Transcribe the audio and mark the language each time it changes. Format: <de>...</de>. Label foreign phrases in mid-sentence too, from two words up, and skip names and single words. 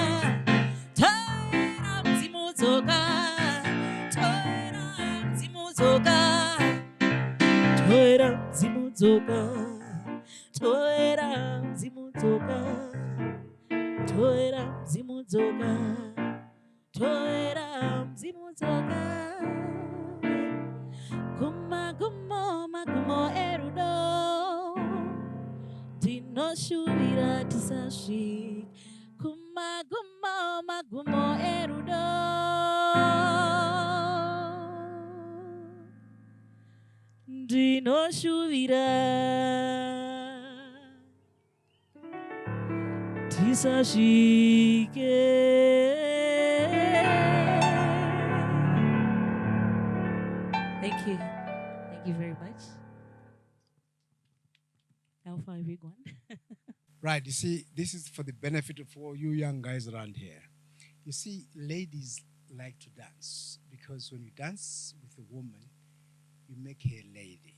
<sn>toera mzimudzoka toera mzimudzoka toera mzimudzoka toera mzimudzoka toera mzimudzoka toera mzimudzoka kumagumo magumo erudo tinoshuvira tisasvika kumagumo magumo erudo ndinoshuvira tisasvike.</sn> <en>Thank you. Thank you very much. Alpha, everyone. Right, you see, this is for the benefit of all you young guys around here. You see, ladies like to dance because when you dance with a woman, you make her a lady.</en>